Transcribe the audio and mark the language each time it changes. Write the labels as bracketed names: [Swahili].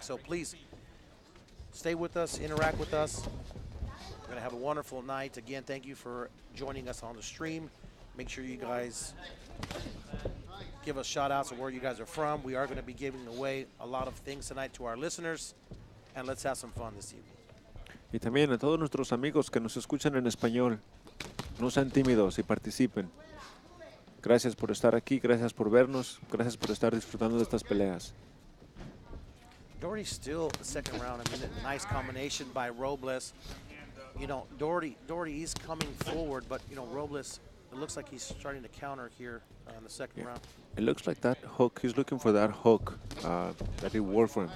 [English] So please stay with us, interact with us. We're going to have a wonderful night. Again, thank you for joining us on the stream. Make sure you guys give us shout outs of where you guys are from. We are going to be giving away a lot of things tonight to our listeners. And let's have some fun this evening. [Spanish] Y también a todos nuestros amigos que nos escuchan en español, no sean tímidos y participen. Gracias por estar aquí, gracias por vernos, gracias por estar disfrutando de estas peleas. [English] Doherty still the second round. I mean, a nice combination by Robles. You know, Doherty is coming forward, but, you know, Robles, it looks like he's starting to counter here in the second round. It looks like that hook, he's looking for that hook that it worked for him.